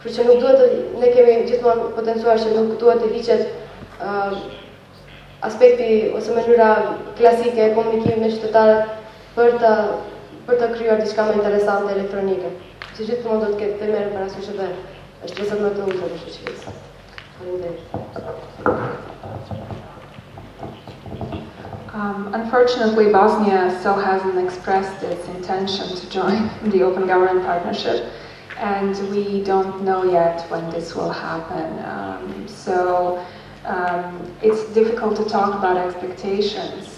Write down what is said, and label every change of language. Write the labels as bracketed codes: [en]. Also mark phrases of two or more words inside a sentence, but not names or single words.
[sq] Kështu që nuk duhet ne kemi gjithmonë potencuar që nuk duhet të hiqet aspekti ose mënyra klasike e komunikimit me qytetarët për të krijuar diçka më interesante elektronike. Që gjithmonë do të ketë të merret parasysh edhe është pjesë më e rëndësishme për shoqërinë. Faleminderit. [en] Unfortunately, Bosnia still hasn't expressed its intention to join the Open Government Partnership, and we don't know yet when this will happen. It's difficult to talk about expectations.